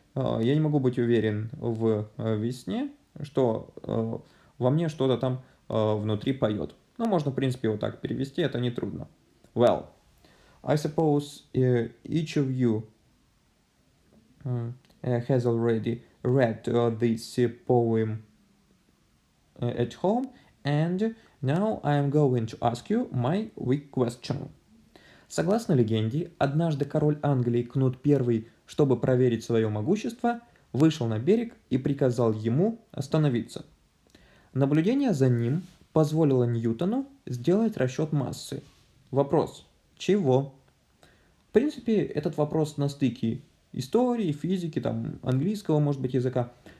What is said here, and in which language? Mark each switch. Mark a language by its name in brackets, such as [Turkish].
[Russian] Я не могу быть уверен в весне, что во мне что-то там внутри поет. Можно, в принципе, вот так перевести, это нетрудно. [English] Well, I suppose each of you has already read this poem at home, and now I am going to ask you my weak question. [Russian] Согласно легенде, однажды король Англии Кнут I, чтобы проверить свое могущество, вышел на берег и приказал ему остановиться. Наблюдение за ним позволило Ньютону сделать расчет массы. Вопрос: чего? В принципе, этот вопрос на стыке истории, физики, там, английского, может быть, языка.